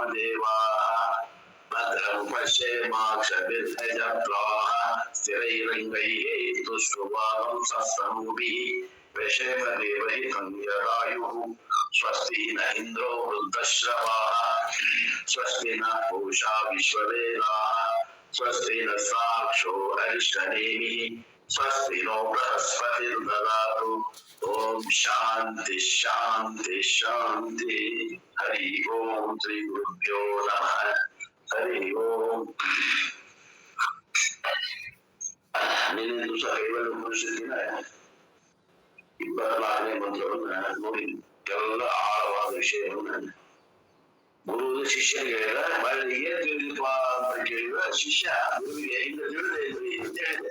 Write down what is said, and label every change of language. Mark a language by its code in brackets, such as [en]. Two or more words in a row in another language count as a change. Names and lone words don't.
[sa] देवाः भद्रं पश्येमाक्षभिर्यजत्राः स्थिरैरङ्गैः तुष्टुवागंसस्तनूभिः व्यशेम देवहितं यदायुः स्वस्ति न इन्द्रो वृद्धश्रवाः स्वस्ति न पूषा विश्ववेदाः स्वस्ति न साक्षो अरिष्टनेमिः स्वस्ति नो बृहस्पतिर्ददातु ओम शांति शांति शांति। हरि ओम श्री गुरुभ्यो नमः। हरि ओम। [kn] ನಿನ್ನೆ ದಿವಸ ಕೈವಲ್ಯ ಉಪನಿಷತ್ತಿನ 24ನೇ ಮಂತ್ರವನ್ನ ನೋಡಿ ಎಲ್ಲ ಆಳವಾದ ವಿಷಯವನ್ನ ಗುರು ಶಿಷ್ಯನಿಗೆ ಹೇಳಿದ. ಏನ್ ತಿಳಿದಿಪ್ಪ ಅಂತ ಕೇಳಿದ ಶಿಷ್ಯ ಗುರುವಿಗೆ ಇಲ್ಲ ತಿಳಿದೇ ಇದ್ರಿ ಅಂತ ಹೇಳಿದೆ.